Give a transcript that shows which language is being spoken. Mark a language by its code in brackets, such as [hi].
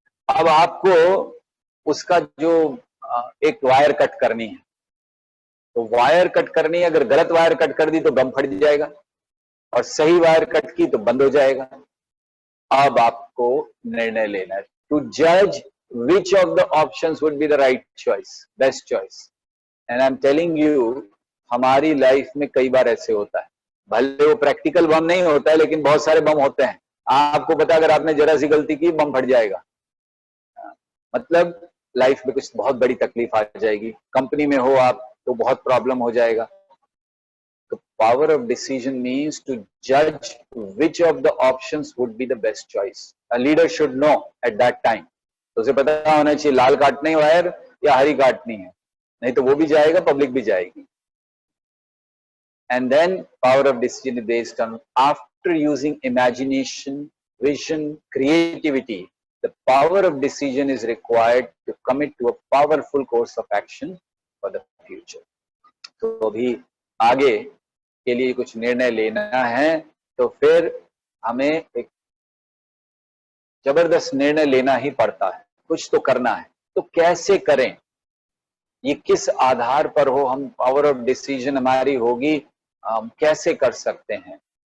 [hi] अब आपको उसका जो एक वायर कट करनी है, तो वायर कट करनी है. अगर गलत वायर कट कर दी तो बम फट जाएगा, और सही वायर कट की तो बंद हो जाएगा. अब आपको निर्णय लेना है, [en] To जज which of the options would be the right choice, best choice. And I'm telling you, [hi] हमारी लाइफ में कई बार ऐसे होता है, भले वो प्रैक्टिकल बम नहीं होता है लेकिन बहुत सारे बम होते हैं। आपको पता अगर आपने जरा सी गलती की बम फट जाएगा, मतलब लाइफ में कुछ बहुत बड़ी तकलीफ आ जाएगी, कंपनी में हो आप तो बहुत प्रॉब्लम हो जाएगा। [en] तो power of decision means to जज which of the options would be the best choice. A leader should know at that time, [hi] तो उसे पता होना चाहिए लाल काटनी वायर या हरी काटनी है, नहीं तो वो भी जाएगा, पब्लिक भी जाएगी। [en] And then power of decision is based on, after using imagination, vision, creativity, the power of decision is required to commit to a powerful course of action for the future. [hi] तो अभी आगे के लिए कुछ निर्णय लेना है, तो फिर हमें एक जबरदस्त निर्णय लेना ही पड़ता है, कुछ तो करना है। तो कैसे करें, ये किस आधार पर हो, हम पावर ऑफ डिसीजन हमारी होगी, हम कैसे कर सकते हैं।